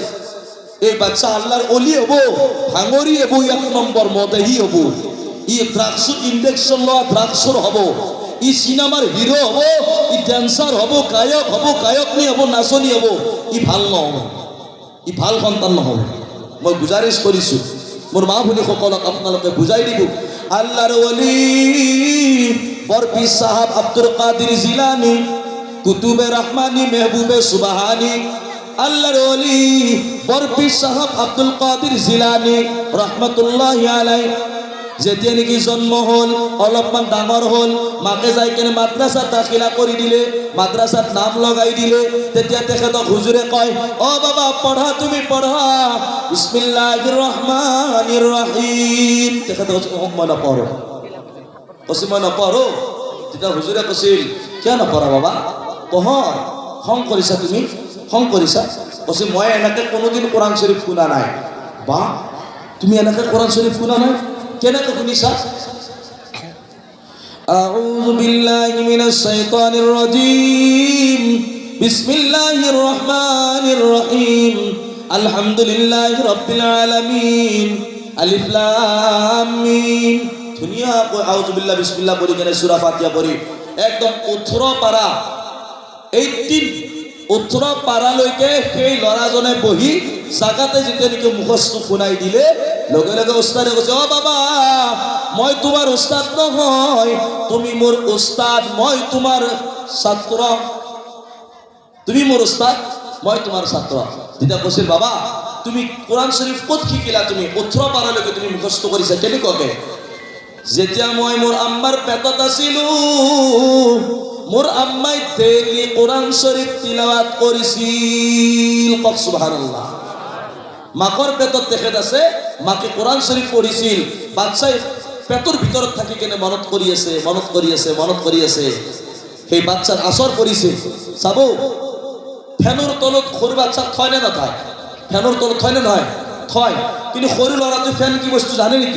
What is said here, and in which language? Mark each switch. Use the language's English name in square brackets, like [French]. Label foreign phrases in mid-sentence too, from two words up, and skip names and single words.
[Assamese] এই বাচ্চা আল্লাহৰ অলি হ'ব, ভাঙৰি হ'ব, 1 নম্বৰ মদেহি হ'ব, ই ড্ৰাগছৰ ইনজেকশ্যন লোৱা ড্ৰাগছৰ হ'ব, ই চিনেমাৰ হিৰো হ'ব, ই ডেন্সাৰ হ'ব, গায়ক হ'ব, গায়কনী হ'ব, নাচনী হ'ব। ই ভাল নহ'ব, ই ভাল সন্তান নহ'ব। মই গুজাৰিছ কৰিছোঁ মোৰ মা ভনীসকলক, আপোনালোকে বুজাই দিব। আল্লাহৰ ওলি বৰপীৰ সাহাব আব্দুল কাদিৰ জিলানী, কুতুবে রহমানি, মেহবুবে সুবহানি, আল্লাহর ওলি বরপীর সাহাব আব্দুল কাদির জিলানী [Arabic] رحمة الله عليه [Assamese] যেতিয়া নেকি জন্ম হল, অলপমান ডাঙৰ হল, মাকে যাই কেনে মাদ্ৰাসাত দাখিলা কৰি দিলে, মাদ্ৰাসাত নাম লগাই দিলে। তেতিয়া তেখেতক হুজুৰে কয় অ বাবা পঢ়া, তুমি পঢ়া, [Arabic] بسم الله الرحمن الرحيم. [Assamese] তেখেতে কৈছে মই নপঢ়ো, কৈছে মই নপঢ়ো। তেতিয়া হুজুৰে কৈছিল কিয় নপঢ়া বাবা, পঢ়, খং কৰিছা তুমি, খং কৰিছা? কৈছে মই এনেকে কোনোদিন কোরআন শরীফ শুনা নাই। বা তুমি এনেকে কোরআন শরীফ শুনা নাই, কেনেকে শুনিছা? [Arabic] أعوذ بالله من الشيطان الرجيم، بسم الله الرحمن الرحيم، الحمد لله رب العالمين، الم. [Assamese] ধুনীয়াকৈ [Arabic] أعوذ بالله بسم الله [Assamese] পঢ়ি কেনে সূরা ফাতিহা পঢ়ি একদম 18 পাৰা 18 পাৰালৈকে সেই ল'ৰাজনে বহি জাগাতে যেতিয়া নেকি মুখস্থ শুনাই দিলে, লগে লগে উস্তাদে কৈছে অ বাবা মই তোমাৰ উস্তাদ নহয়, তুমি মোৰ উস্তাদ, মই তোমাৰ ছাত্র, তুমি মোৰ উস্তাদ, মই তোমাৰ ছাত্র। তেতিয়া কৈছিল বাবা তুমি কোরআন শরীফ ক'ত শিকিলা? তুমি 18 পাৰালৈকে তুমি মুখস্থ কৰিছা কেনেকুৱাকে? যেতিয়া মই মোৰ আম্মাৰ পেটত আছিলো, মোৰ আম্মাই ডেইলি কোরআন শরীফ তিলাওয়াত কৰিছিল। কওক সুবহানাল্লাহ। মাকৰ পেটত তেখেত আছে, মাকে কোরআন শরীফ পঢ়িছিল, বাচ্চাই পেটৰ ভিতৰত থাকি কেনে মনত কৰি আছে, মনত কৰি আছে, মনত কৰি আছে। সেই বাচ্চাৰ আচৰ পৰিছে। চাব ফেনৰ তলত সৰু বাচ্চাক থয় নে নথয়? ফেনৰ তলত থয় নে নহয়? থয়। কিন্তু সৰু ল'ৰাটো ফেন কি বস্তু জানে নেকি?